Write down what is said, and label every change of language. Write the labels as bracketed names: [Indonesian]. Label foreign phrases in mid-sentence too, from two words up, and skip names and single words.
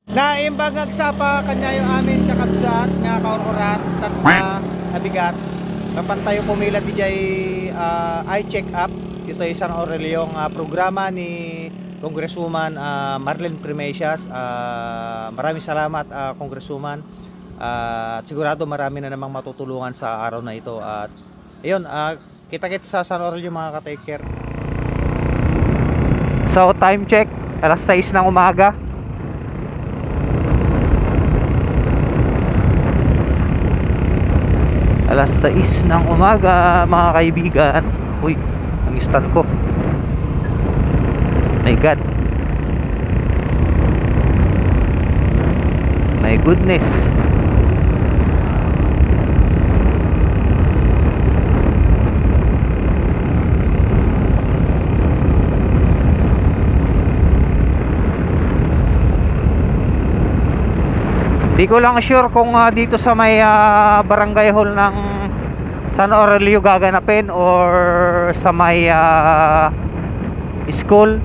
[Iloko] Naimbagag sa pa kanya yung amin kakabsat nga kaururat at na abigat kapantayo pumila di jay eye check up dito ay San Aurelio yung programa ni Congresswoman Marlene Primesias. [Filipino] Maraming salamat Congresswoman, at sigurado marami na namang matutulungan sa araw na ito. At ayun, kita-kits sa San Aurelio mga ka-take care. [English] So time check, [Filipino] alas 6 ng umaga. Alas 6 ng umaga mga kaibigan. Uy, ang stand ko. [English] My God. My goodness. [Filipino] Di ko lang sure kung dito sa may barangay hall ng San Aurelio gaganapin or sa may school.